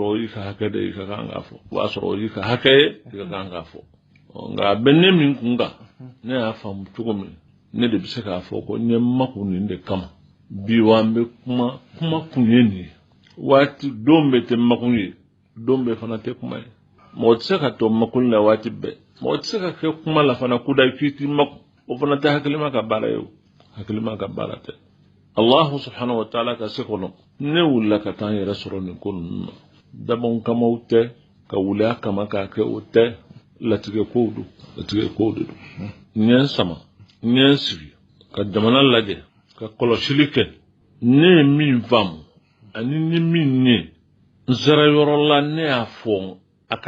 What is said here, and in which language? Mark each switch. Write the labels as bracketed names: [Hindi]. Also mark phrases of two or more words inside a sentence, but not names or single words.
[Bambara] o y'i ka hakɛ de i ka kan k'a fɔ o b'a sɔrɔ o y'i ka hakɛ ye i ka kan k'a fɔ nka a bɛ ne min kun kan ne y'a faamu cogo min ne de bɛ se k'a fɔ ko n ye makun nin de kama bi wa an bɛ kuma kun ye nin ye waati don bɛ tɛ makun ye don bɛ fana tɛ kuma ye mɔgɔ tɛ se ka to makun la waati bɛɛ mɔgɔ tɛ se ka kɛ kuma la fana kuda k'i ti makun o fana tɛ hakilima ka baara ye o hakilima ka baara tɛ [Arabic] الله سبحانه وتعالى [Bambara] ka se kɔnɔ ne wulila ka taa n yɛrɛ sɔrɔ nin ko ninnu na dabɔn kamaw tɛ ka wuli a kama k'a kɛ o tɛ latigɛ kow don latigɛ kow de don n ye n sama n ye n sigi ka jamana lajɛ ka kɔlɔsili kɛ ne ye min faamu ani ni min ye n sera yɔrɔ la ne y'a fɔ a ka